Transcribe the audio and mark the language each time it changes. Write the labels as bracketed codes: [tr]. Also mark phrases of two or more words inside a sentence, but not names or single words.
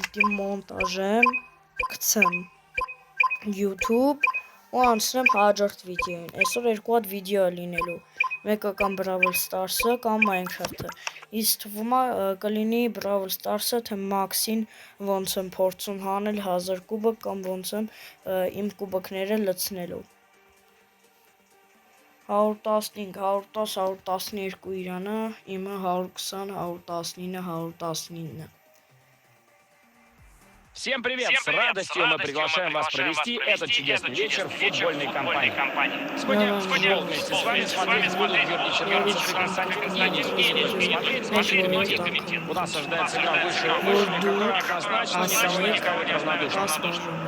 [hy] պիտի մոնտաժեմ, գցեմ YouTube ու անցնեմ հաջորդ վիդեոին։ Այսօր 2 հատ վիդեո է լինելու, մեկը կամ Brawl Stars-ը կամ Minecraft-ը։ Ինձ թվում է կլինի Brawl Stars-ը, թե Max-ին ոնց եմ փորձում հանել 1000 կուբակ կամ ոնց եմ իմ կուբակները լցնելու։ 115, 110, 112 Իրանը, իմը 120, 119, 119։ [ru] Всем привет! С радостью мы приглашаем вас провести этот чудесный вечер в футбольной компании. Сегодня вместе с вами смотреть будут Георгий Черкасов и Константин Евгеньевич. Смотреть комитет. У нас ожидается игра высшего уровня, которая однозначно не начнет никого равнодушным.